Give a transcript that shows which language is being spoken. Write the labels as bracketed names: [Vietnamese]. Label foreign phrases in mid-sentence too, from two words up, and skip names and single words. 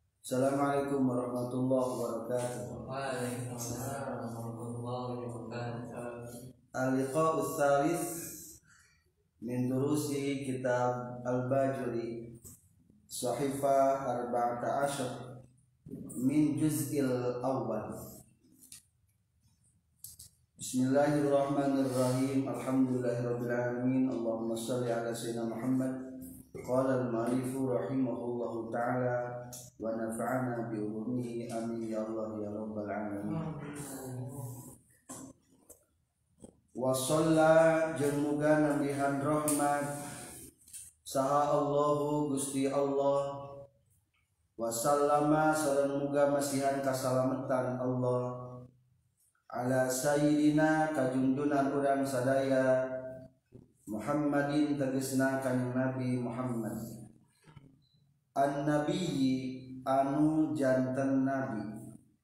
[Arabic] السلام عليكم ورحمة الله وبركاته. وعليكم السلام ورحمة الله وبركاته. اللقاء الثالث من دروس كتاب Al-Bajuri صحيفة 14 من الجزء الأول. Bismillahirrahmanirrahim. الحمد لله رب العالمين. اللهم صل على سيدنا محمد. قال المؤلف رحمه الله تعالى ونفعنا بعلومه آمين يا الله يا رب العالمين. وصلى [Sundanese] jeung muga nambihan rahmat saha Allahu Gusti Allah [Arabic] وسلم [Sundanese] sareng muga masihan kasalamatan Allah [Arabic] على سيدنا [Sundanese] kajunjunan urang sadaya Muhammadin tegesna kanjeng Nabi Muhammad an-nabiyyi anu janten nabi